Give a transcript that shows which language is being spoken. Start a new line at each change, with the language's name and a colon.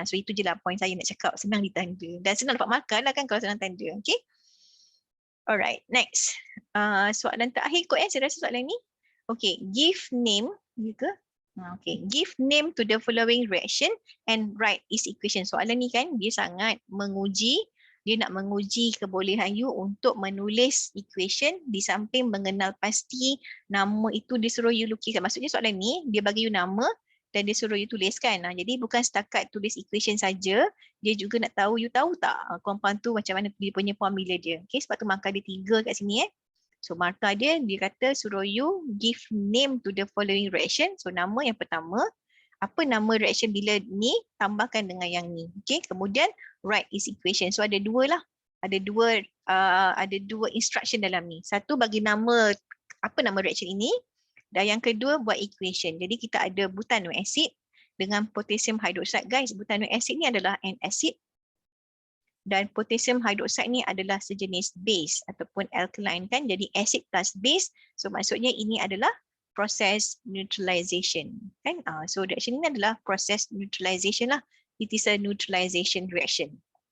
Malay: So itu je lah point saya nak cakap, senang ditanda dan senang dapat markah lah kan kalau senang tanda. Okay, alright, next soalan terakhir kot saya rasa soalan ni. Okay, give name ke?
English: Okay, give name to the following reaction and write its equation.
Malay: Soalan ni kan dia sangat menguji, dia nak menguji kebolehan you untuk menulis equation di samping mengenal pasti nama itu dia suruh you lukiskan. Maksudnya soalan ni dia bagi you nama dan dia suruh you tuliskan. Jadi bukan setakat tulis equation saja, dia juga nak tahu you tahu tak compound tu macam mana dia punya formula dia. Okay, sebab tu markah dia 3 kat sini So markah dia kata suruh you
English: give name to the following reaction.
Malay: So nama yang pertama, apa nama reaction bila ni, tambahkan dengan yang ni. Okay, kemudian write its equation. So ada dua lah. Ada dua instruction dalam ni. Satu bagi nama, apa nama reaction ini. Dan yang kedua buat equation. Jadi kita ada butanoic acid dengan potassium hydroxide. Guys, butanoic acid ni adalah an acid. Dan potassium hydroxide ni adalah sejenis base ataupun alkaline kan. Jadi acid plus base. So maksudnya ini adalah proses neutralization kan. So reaction ini adalah proses neutralization lah.
English: It is a neutralization reaction.